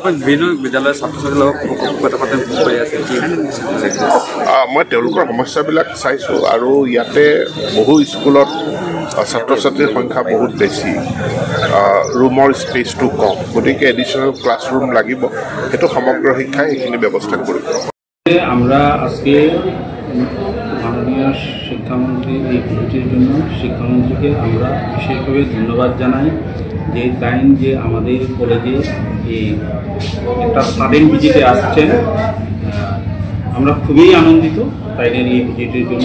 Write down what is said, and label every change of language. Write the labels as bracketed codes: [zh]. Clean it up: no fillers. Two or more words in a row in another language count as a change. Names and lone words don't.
[as] মই তেওঁলোকৰ সমস্যাবিলাক চাইছোঁ আৰু ইয়াতে বহু স্কুলত ছাত্ৰ ছাত্ৰীৰ সংখ্যা বহুত বেছি, [en] room space [as] কম, গতিকে [en] additional classroom [as] লাগিব। সেইটো সমগ্ৰ শিক্ষাই সেইখিনি ব্যৱস্থা কৰিব। [bn] আমরা আজকে মাননীয় শিক্ষামন্ত্রী এই ভিজিটের জন্য শিক্ষামন্ত্রীকে আমরা বিশেষভাবে ধন্যবাদ জানাই যে তাইন যে আমাদের কলেজে এই একটা [en] sudden visit [bn] আসছেন। আমরা খুবই আনন্দিত তাইনের এই ভিজিটের জন্য।